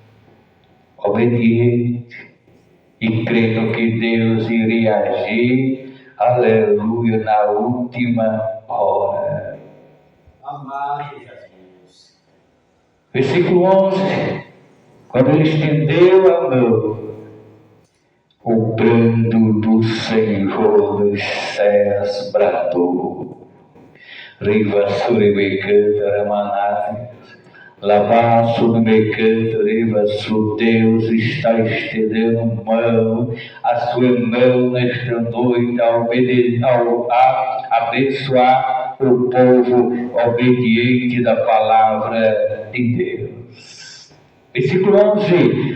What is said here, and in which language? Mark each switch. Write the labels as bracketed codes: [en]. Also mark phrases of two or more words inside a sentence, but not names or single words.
[pt] Obediente e crendo que Deus iria agir, aleluia, na última hora. Amado Jesus. Versículo 11. Quando ele estendeu a mão, o brando do Senhor dos céus bradou. Riva suribecanta ramanai, lavaço no mecanta, riva su, Deus está estendendo mão, a sua mão nesta noite a abençoar o povo obediente da palavra de Deus. Versículo 11.